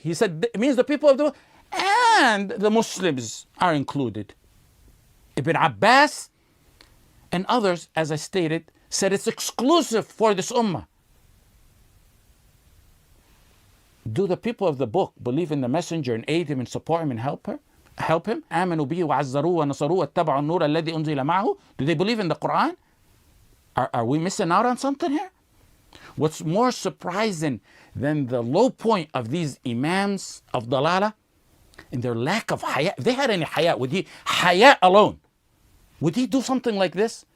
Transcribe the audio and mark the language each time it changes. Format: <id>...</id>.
<en>He said it means the people of the book and the Muslims are included. Ibn Abbas and others, as I stated, said it's exclusive for this ummah. Do the people of the book believe in the messenger and aid him and support him and help him?</en> <ar>آمنوا به وعزروه ونصروه واتبعوا النور الذي أنزل معه.</ar> <en>Do they believe in the Quran? Are we missing out on something here? What's more surprising than the low point of these imams of dalala and their lack of haya? If they had any haya, would he, haya alone, would he do something like this?</en>